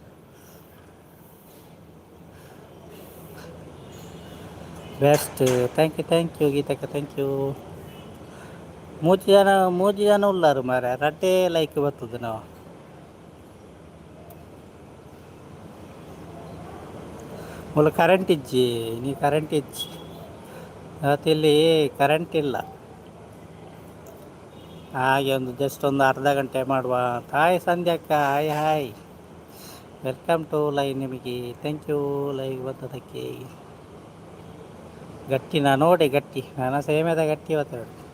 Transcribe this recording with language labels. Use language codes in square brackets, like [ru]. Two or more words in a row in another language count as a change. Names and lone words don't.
[kn] ಬೆಸ್ಟ್. [en] Thank you ಗೀತಕ್ಕ. Thank you. [tcy] ಮೂಜಿ ಜನ ಉಳ್ಳಾರು ಮಾರ ರಡ್ಡೆ [kn] ಲೈಕ್ ಬರ್ತದೆ ನಾವು. [tcy] ಮುಲ್ಲ ಕರೆಂಟ್ ಇಜ್ಜಿ ನೀ ಕರೆಂಟ್ ಇಜ್ಜಿ [kn] ಇವತ್ತಿಲ್ಲಿ ಕರೆಂಟ್ ಇಲ್ಲ. ಹಾಗೆ ಜಸ್ಟ್ ಒಂದು ಅರ್ಧ ಗಂಟೆ ಮಾಡುವ. [en] Hi ಸಂಧ್ಯಾಕ್ಕ. Hi welcome to live. [kn] ನಿಮಗೆ [en] thank you [kn] ಲೈವ್ ಬಂದದಕ್ಕೆ. ಗಟ್ಟಿ ನೋಡಿ ಗಟ್ಟಿ ನಾನು ಸೇಮೆದ ಗಟ್ಟಿ ಇವತ್ತು.